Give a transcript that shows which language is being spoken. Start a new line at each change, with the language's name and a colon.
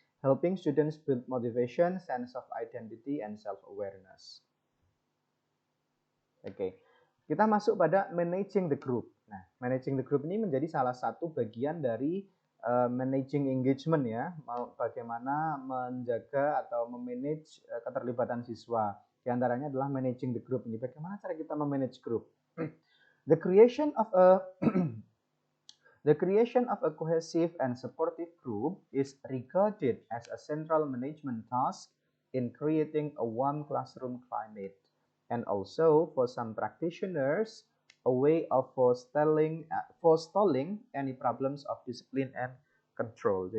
English: Helping students build motivation, sense of identity and self awareness. Oke.
Indonesian: kita masuk pada managing the group. Nah, managing the group ini menjadi salah satu bagian dari managing engagement ya, bagaimana menjaga atau memanage keterlibatan siswa. Di antaranya adalah managing the group ini. Bagaimana cara kita memanage group?
English: The creation of a The creation of a cohesive and supportive group is regarded as a central management task in creating a warm classroom climate, and also for some practitioners, a way of forestalling any problems of discipline and control.